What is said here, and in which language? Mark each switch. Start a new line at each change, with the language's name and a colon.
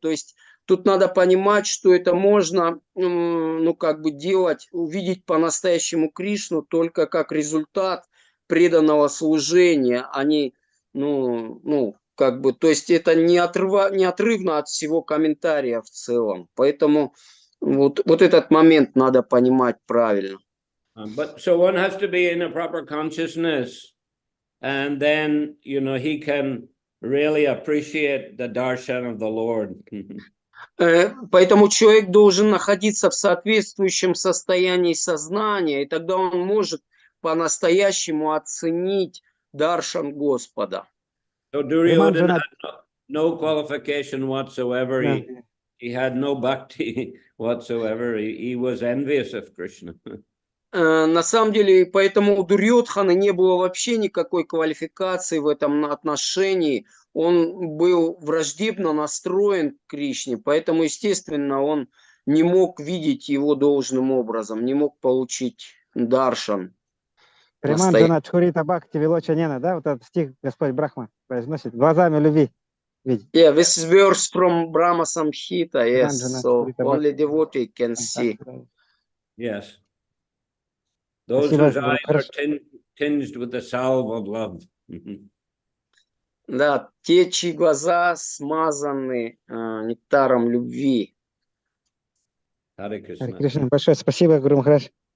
Russian: То есть тут надо понимать, что это можно, делать, увидеть по-настоящему Кришну только как результат преданного служения, а не, то есть это неотрывно от всего комментария в целом. Поэтому вот этот момент надо понимать правильно.
English: But so one has to be in a proper consciousness, and then, he can really appreciate the darshan of the Lord.
Russian: Поэтому человек должен находиться в соответствующем состоянии сознания, и тогда он может по-настоящему оценить даршан Господа.
English: So Duryodhana had no qualification whatsoever. He had no bhakti whatsoever. He was envious of Krishna.
Russian: На самом деле, поэтому у Дурьодханы не было вообще никакой квалификации в этом отношении. Он был враждебно настроен к Кришне, поэтому, естественно, он не мог видеть его должным образом, не мог получить даршан.
Sanskrit: Приманджана Чхурита Бхакти Вилочанена,
Russian: да, вот этот стих Господь Брахма произносит, глазами любви видеть.
English: Yeah, this is verse from Brahma Samhita, yes, so only devotee can see. Yes. Those whose eyes are tinged with the salve of love.
Russian: Да, те, чьи глаза смазаны нектаром любви.
English: Hare Krishna.
Russian: Харе Кришна. Большое спасибо, Гуру Махарадж.